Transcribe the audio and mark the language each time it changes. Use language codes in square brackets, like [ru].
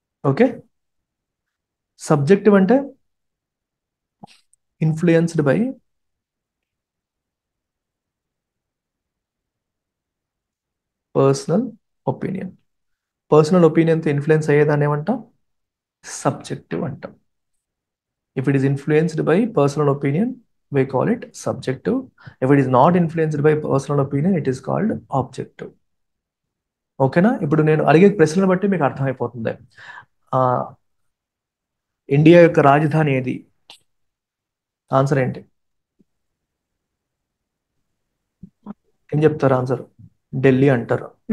[en] Okay. Subjective అంటే influenced by personal opinion. [te] Personal ఒపీనియన్తో influence అయ్యేదాన్ని ఏమంటాం? సబ్జెక్టివ్ అంటాం. [en] If it is influenced by personal opinion we call it subjective. If it is not influenced by personal opinion, it is called objective. [te] ఓకేనా? ఇప్పుడు నేను అడిగే ప్రశ్నలు బట్టి మీకు అర్థమైపోతుంది. ఇండియా యొక్క రాజధాని ఏది? ఆన్సర్ ఏంటి? ఏం చెప్తారు ఆన్సర్? ఢిల్లీ అంటారు.